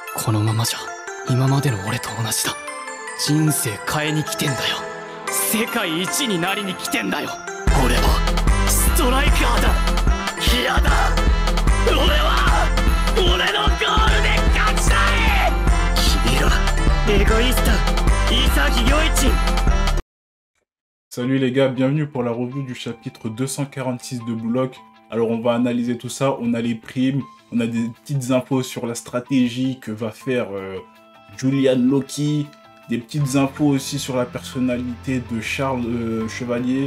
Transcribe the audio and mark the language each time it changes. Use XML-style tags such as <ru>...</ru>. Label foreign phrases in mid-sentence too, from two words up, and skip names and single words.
<ja>このままじゃ今までの俺と同じだ。人生変えに来てんだよ。世界一になりに来てんだよ。俺はストライカーだ。嫌だ。俺は俺のゴールで勝ちたい。君らエゴイスト潔良一。</ja> <fr>Salut les gars, bienvenue pour la revue du chapitre 246 de Blue Lock. Alors on va analyser tout ça, on a les primes, on a des petites infos sur la stratégie que va faire Julian Loki, des petites infos aussi sur la personnalité de Charles Chevalier.</fr>